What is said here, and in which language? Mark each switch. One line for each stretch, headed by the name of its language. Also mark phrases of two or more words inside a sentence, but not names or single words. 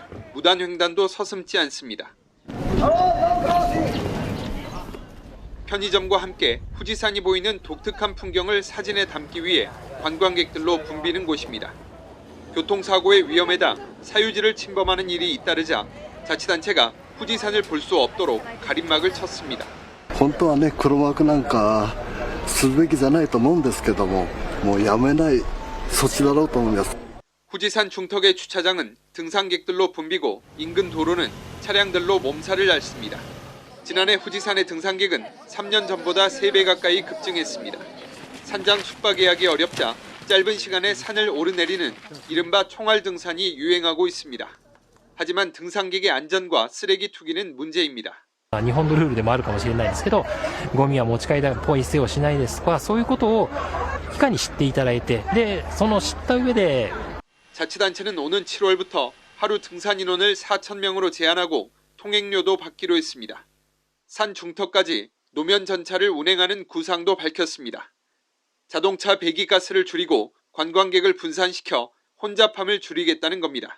Korean: 무단횡단도 서슴지 않습니다. 편의점과 함께 후지산이 보이는 독특한 풍경을 사진에 담기 위해 관광객들로 붐비는 곳입니다. 교통사고의 위험에다 사유지를 침범하는 일이 잇따르자 자치단체가 후지산을 볼 수 없도록 가림막을 쳤습니다.
Japanese: 本当はね、黒幕なんかするべきじゃないと思うんですけども、もうやめない措置だろうと思います。
Korean: 후지산 중턱의 주차장은 등산객들로 붐비고 인근 도로는 차량들로 몸살을 앓습니다. 지난해 후지산의 등산객은 3년 전보다 3배 가까이 급증했습니다. 산장 숙박 예약이 어렵자 짧은 시간에 산을 오르내리는 이른바 총알 등산이 유행하고 있습니다. 하지만 등산객의 안전과 쓰레기 투기는 문제입니다.
Japanese: 日本のルールでもあるかもしれないですけど、ゴミは持ち帰りだポイ捨てをしないですとか、そういうことをいかに知っていただいて、でその知った上で
Korean: 자치단체는 오는 7월부터 하루 등산 인원을 4,000명으로 제한하고 통행료도 받기로 했습니다. 산 중턱까지 노면 전차를 운행하는 구상도 밝혔습니다. 자동차 배기가스를 줄이고 관광객을 분산시켜 혼잡함을 줄이겠다는 겁니다.